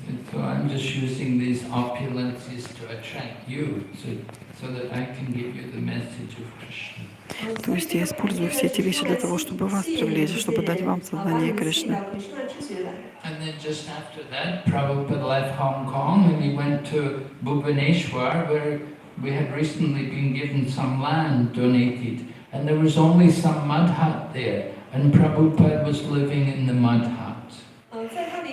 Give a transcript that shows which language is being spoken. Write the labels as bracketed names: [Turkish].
[English] So I'm just using these opulences to attract you, so that I can give you the message of Krishna. [Russian] То есть я использую все эти вещи для того, чтобы вас привлечь, чтобы дать вам сознание Кришны. [English] And then just after that, Prabhupada left Hong Kong and he went to Bhubaneswar, where we had recently been given some land donated, and there was only some mud hut there, and Prabhupada was living in the mud hut.